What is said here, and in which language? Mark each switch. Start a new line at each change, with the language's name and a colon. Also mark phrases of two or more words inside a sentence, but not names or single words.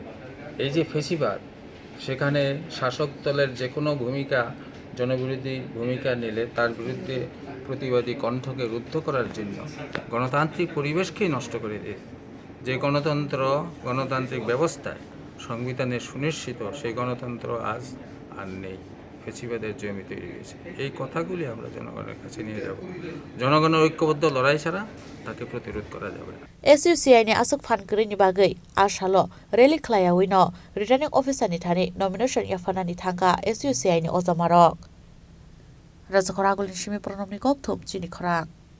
Bangla: এই যে ফেসিবাদ, সেখানে শাসক দলের যে কোনো ভূমিকা, জনবিরোধী ভূমিকা নিলে তার বিরুদ্ধে প্রতিবাদী কণ্ঠকে রুদ্ধ করার জন্য গণতান্ত্রিক পরিবেশকেই নষ্ট করে দিয়ে, যে গণতন্ত্র গণতান্ত্রিক ব্যবস্থায় সংবিধানে সুনিশ্চিত, সেই গণতন্ত্র আজ আর নেই। ফেসিবাদের জমি তৈরি হয়েছে। এই কথাগুলি আমরা জনগণের কাছে নিয়ে যাব। জনগণের ঐক্যবদ্ধ লড়াই ছাড়া তাকে প্রতিরোধ করা যাবে না।
Kok Borok: SUCI ni asuk fan kri ni bagai ashalo rally khlaya wino
English: returning officer
Kok Borok: ni thani nomination yafana ni thanga SUCI ni ojamarok rajakhora gulin shimi pronom ni gop thop chini khora